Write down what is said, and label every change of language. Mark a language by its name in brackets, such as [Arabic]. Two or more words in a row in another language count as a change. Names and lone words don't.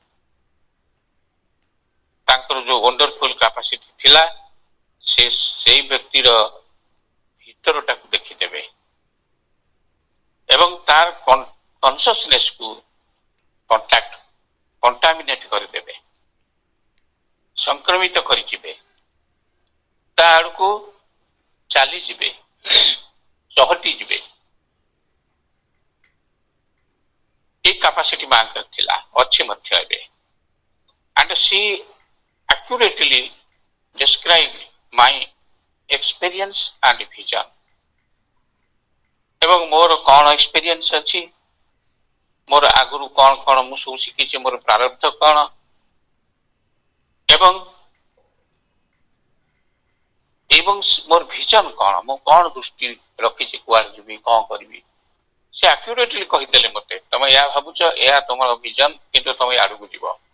[Odia] ତାଙ୍କର ଯୋଉ ୱଣ୍ଡରଫୁଲ କାପାସିଟି ଥିଲା ସେ ସେଇ ବ୍ୟକ୍ତିର ଭିତରଟାକୁ ଦେଖିଦେବେ ଏବଂ ତାର କନସିୟସନେସକୁ କଣ୍ଟାମିନେଟ କରିଦେବେ, ସଂକ୍ରମିତ କରିଯିବେ, ତା ଆଡ଼କୁ ଚାଲିଯିବେ, ଚହଟି ଯିବେ। এই କାପାସିଟି ମାଙ୍କର ଥିଲା, ଅଛି ମଧ୍ୟ ଏବେ। [English] and she accurately described my experience and vision. [Odia] ଏବଂ ମୋର କ'ଣ ଏକ୍ସପିରିଏନ୍ସ ଅଛି, ମୋର ଆଗରୁ କ'ଣ କ'ଣ ମୁଁ ସବୁ ଶିଖିଛି, ମୋର ପ୍ରାରବ୍ଧ କ'ଣ ଏବଂ ଏବଂ ମୋର ଭିଜନ କ'ଣ, ମୁଁ କ'ଣ ଦୃଷ୍ଟି ରଖିଛି, କୁଆଡ଼େ ଯିବି, କ'ଣ କରିବି, ସେ ଆକ୍ୟୁରେଟଲି କହିଦେଲେ ମୋତେ, ତମେ ଏହା ଭାବୁଛ, ଏହା ତମର ଭିଜନ, କିନ୍ତୁ ତମେ ଆଡ଼କୁ ଯିବ।